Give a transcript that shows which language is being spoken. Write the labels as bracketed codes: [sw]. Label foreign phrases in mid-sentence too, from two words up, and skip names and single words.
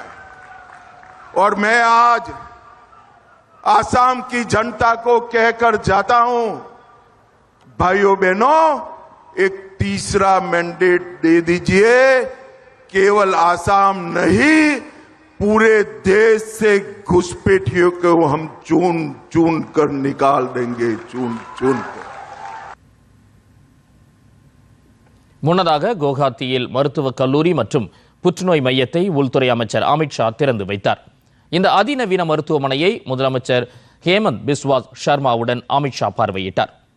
[hi] और मैं आज आसाम की जनता को कहकर जाता हूं, भाइयों बहनों, एक तीसरा मैंडेट दे दीजिए। केवल आसाम नहीं, पूरे देश से घुसपैठियों को हम चुन चुन कर निकाल देंगे, चुन चुन कर। [ta] முன்னதாக குவஹாத்தியில் மருத்துவக் கல்லூரி மற்றும் புற்றுநோய் மையத்தை உள்துறை அமைச்சர் அமித்ஷா திறந்து வைத்தார். இந்த அதிநவீன மருத்துவமனையை முதலமைச்சர் ஹேமந்த் பிஸ்வா சர்மாவுடன் அமித்ஷா பார்வையிட்டார்.